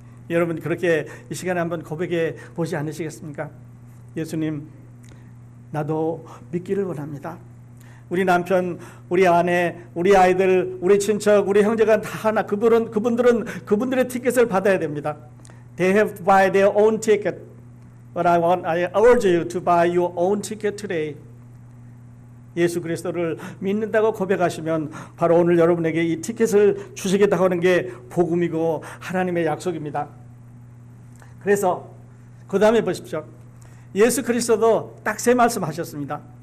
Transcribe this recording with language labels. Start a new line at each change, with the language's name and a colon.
Korean: 여러분 그렇게 이 시간에 한번 고백해 보지 않으시겠습니까? 예수님, 나도 믿기를 원합니다. 우리 남편, 우리 아내, 우리 아이들, 우리 친척, 우리 형제가 다 하나, 그분들의 티켓을 받아야 됩니다.
English: They have to buy their own ticket. But I urge you to buy your own ticket today.
Korean: 예수 그리스도를 믿는다고 고백하시면 바로 오늘 여러분에게 이 티켓을 주시겠다고 하는 게 복음이고 하나님의 약속입니다. 그래서 그 다음에 보십시오. 예수 그리스도도 딱 3 말씀하셨습니다.